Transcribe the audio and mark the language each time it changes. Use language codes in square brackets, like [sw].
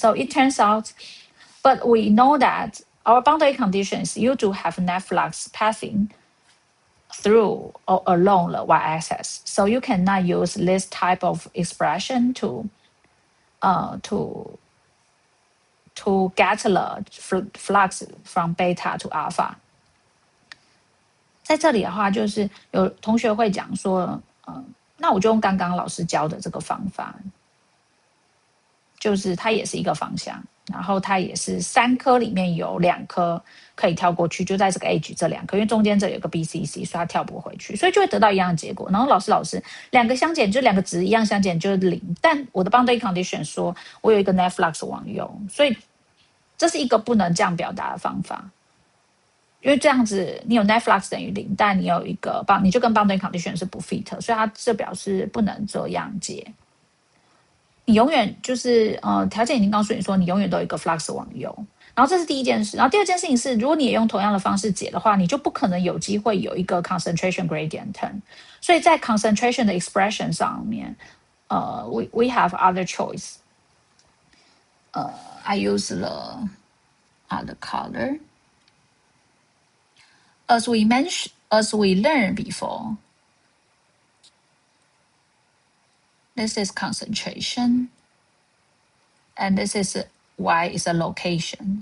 [en] So it turns out, but we know that our boundary conditions, you do have net flux passing through or along the y-axis. So you cannot use this type of expression to get the flux from beta to alpha。 [zh] 在这里的话，就是有同学会讲说，那我就用刚刚老师教的这个方法，就是它也是一个方向，然后它也是3颗里面有2颗可以跳过去，就在这个 edge 这2颗，因为中间这有个 BCC， 所以它跳不回去，所以就会得到一样的结果。然后老师2个相减，就2个值一样相减就是0，但我的 boundary condition 说我有一个 net flux 往右，所以这是一个不能这样表达的方法。因为这样子，你有 net flux 等于0，但你有一个你就跟 boundary condition 是不 fit， 所以它这表示不能这样解。你永远就是条件已经告诉你说，你永远都有一个 flux 往右。然后这是第一件事，然后第二件事情是，如果你也用同样的方式解的话，你就不可能有机会有一个 concentration gradient term。所以在 concentration 的 expression 上面， [en] we have other choice。 I use the other color. As we learned before, this is concentration, and this is y is a location.